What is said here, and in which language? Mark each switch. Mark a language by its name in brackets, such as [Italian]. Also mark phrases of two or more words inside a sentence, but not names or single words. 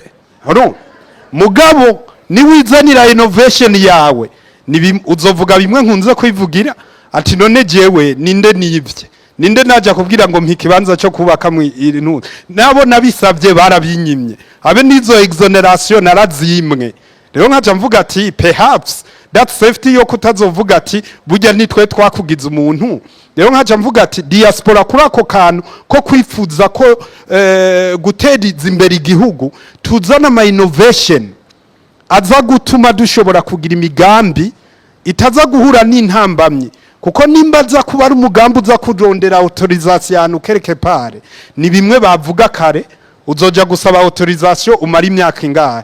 [Rundi] Mugabo ni wizanira innovation yawe uzovuga bimwe nkunze kwivugira ati none jewe ninde nivye, ninde naja kubwira ngo mpikibanza cyo kubaka mu irintu nabo nabisavye barabinyimye, abe nizo exoneration narazimwe. Rero nkaca mvuga ati [English] perhaps that safety [Rundi] yo kutazovuga ati burya nitwe twakugiza umuntu. Rero nkaca mvuga ati Dispora kuri ako kantu ko kwifuza ko guteza imbere igihugu tuzana ama innovation aza gutuma dushobora kugira imigambi itaza guhura n'intambamye, kuko nimba za kuba ari umugambi uza kurondera autorisation ukereke pare ni bimwe bavuga kare uzoja gusaba autorisation umara imyaka ingahe.